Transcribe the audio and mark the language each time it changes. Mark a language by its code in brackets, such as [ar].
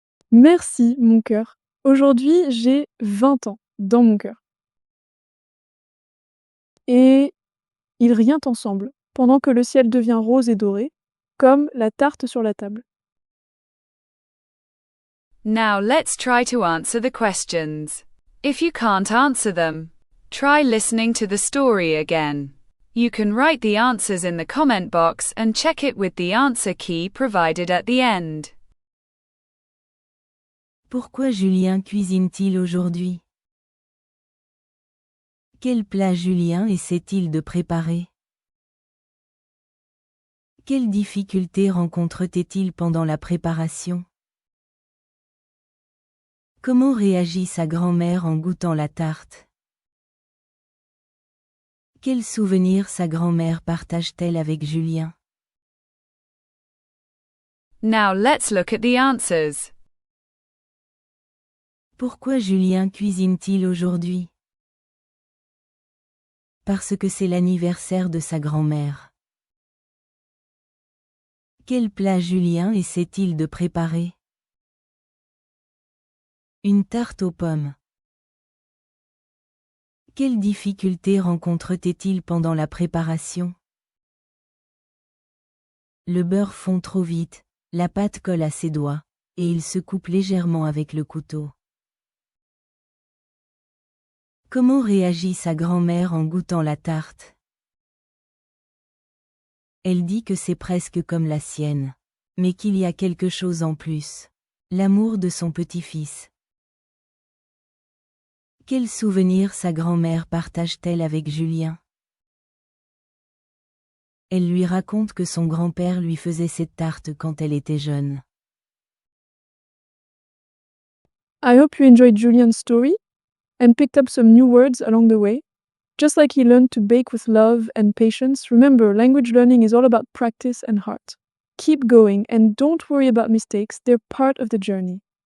[fr] Merci, mon cœur. Aujourd'hui, j'ai 20 ans dans mon cœur. Et ils rient ensemble, pendant que le ciel devient rose et doré, comme la tarte sur la table. [en] Now let's try to answer the questions. If you can't answer them, try listening to the story again. You can write the answers in the comment box and check it with the answer key provided at the end. [fr] Pourquoi Julien cuisine-t-il aujourd'hui? Quel plat Julien essaie-t-il de préparer? Quelles difficultés rencontre-t-il pendant la préparation? Comment réagit sa grand-mère en goûtant la tarte? Quel souvenir sa grand-mère partage-t-elle avec Julien? [en] Now let's look at the answers. [fr] Pourquoi Julien cuisine-t-il aujourd'hui? Parce que c'est l'anniversaire de sa grand-mère. Quel plat Julien essaie-t-il de préparer? Une tarte aux pommes. Quelles difficultés rencontre-t-il pendant la préparation? Le beurre fond trop vite, la pâte colle à ses doigts, et il se coupe légèrement avec le couteau. Comment réagit sa grand-mère en goûtant la tarte? Elle dit que c'est presque comme la sienne, mais qu'il y a quelque chose en plus. L'amour de son petit-fils. Quel souvenir sa grand-mère partage-t-elle avec Julien? Elle lui raconte que son grand-père lui faisait cette tarte quand elle était jeune. [en] I hope you enjoyed Julian's story and picked up some new words along the way. Just like he learned to bake with love and patience, remember, language learning is all about practice and heart. Keep going and don't worry about mistakes, they're part of the journey.